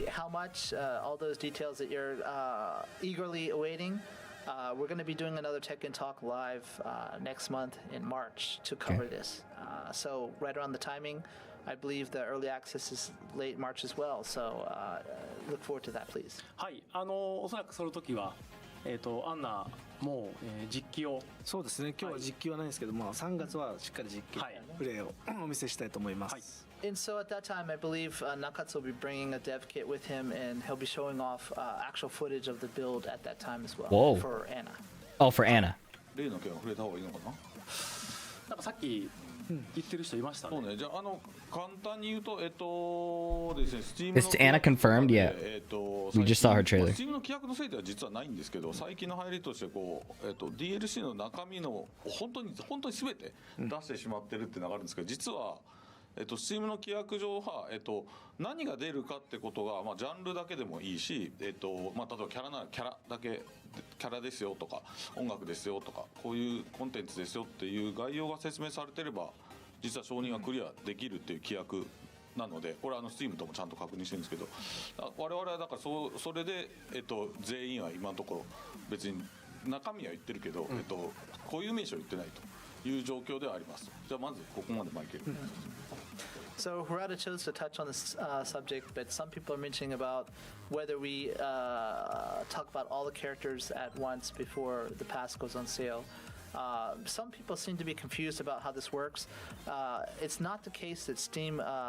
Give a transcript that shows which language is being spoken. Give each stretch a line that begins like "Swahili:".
English: How much, all those details that you're eagerly awaiting, we're going to be doing another Tekken Talk live next month in March to cover this. So right around the timing, I believe the early access is late March as well. So look forward to that, please.
Japanese: はい、おそらくその時はアンナもう、実機をそうですね。今日は実機はないんですけど、まあ3月はしっかり実機プレイをお見せしたいと思います。
English: And so at that time, I believe Nakatsu will be bringing a dev kit with him, and he'll be showing off actual footage of the build at that time as well. Whoa. For Anna. Oh, for Anna.
Japanese: 例の件は触れた方がいいのかな。なんかさっき言ってる人いましたね。そうね。じゃあ簡単に言うとですね、Steam の
English: Is Anna confirmed? Yeah. We just saw her trailer.
Japanese: Steam の規約のせいでは実はないんですけど、最近の入りとしてDLC の中身の本当に全て出してしまってるっていうのがあるんですけど、実はSteam の規約上は何が出るかってことがまあジャンルだけでもいいし、まあ例えばキャラならキャラだけキャラですよとか音楽ですよとかこういうコンテンツですよっていう概要が説明されてれば実は承認がクリアできるっていう規約なので、これSteam ともちゃんと確認してるんですけど、我々はだからそれで全員は今のところ別に中身は言ってるけどこういう名称言ってないという状況ではあります。じゃあまずここまでマイケル。
English: So Harada chose to touch on this subject, but some people are mentioning about whether we talk about all the characters at once before the pass goes on sale. Some people seem to be confused about how this works. It's not the case that Steam